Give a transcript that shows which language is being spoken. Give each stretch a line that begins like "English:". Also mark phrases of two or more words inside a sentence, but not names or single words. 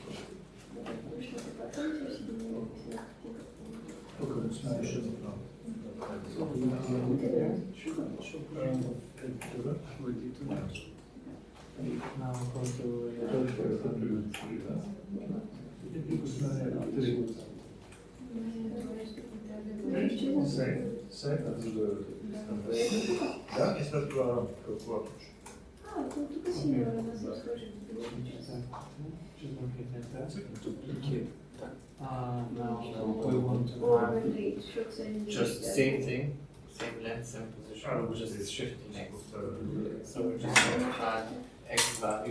English: Now go to Save as the
Bulgarian: да, и след това какво
English: now we want to have just same thing, same length, same position, just shifting x. So we just add x value.